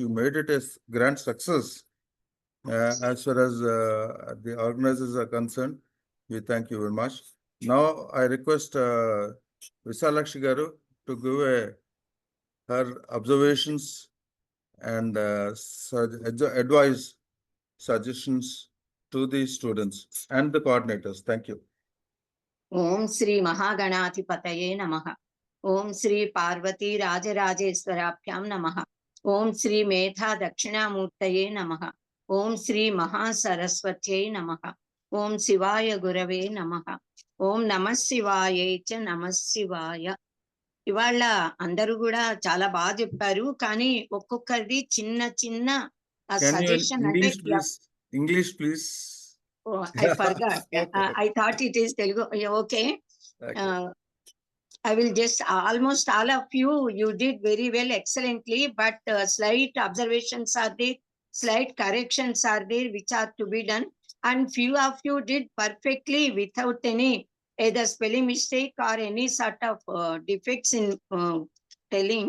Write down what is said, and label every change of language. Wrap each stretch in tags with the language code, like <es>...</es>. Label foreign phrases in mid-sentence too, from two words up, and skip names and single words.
<en>You made it a grand success. As far as the organizers are concerned, we thank you very much. Now I request Visalakshi garu to give her observations and advice, suggestions to the students and the coordinators. Thank you.</en> <sa>ओम श्री महागणाधिपतये नमः. ओम श्री पार्वती राजराजेश्वराभ्यां नमः. ओम श्री मेधा दक्षिणामूर्तये नमः. ओम श्री महासरस्वत्यै नमः. ओम शिवाय गुरवे नमः. ఓం నమః శివాయ చ నమః శివాయ.</sa> <te>ఇవాళ అందరూ కూడా చాలా బాగా చెప్పారు, కానీ ఒక్కొక్కరిది చిన్న చిన్న సజెషన్ అంటే</te> <en>English please. I forgot. I thought it is Telugu. Okay. I will just almost all of you did very well, excellently, but slight observations are there, slight corrections are there which are to be done, and few of you did perfectly without any either spelling mistake or any sort of defects in telling.</en>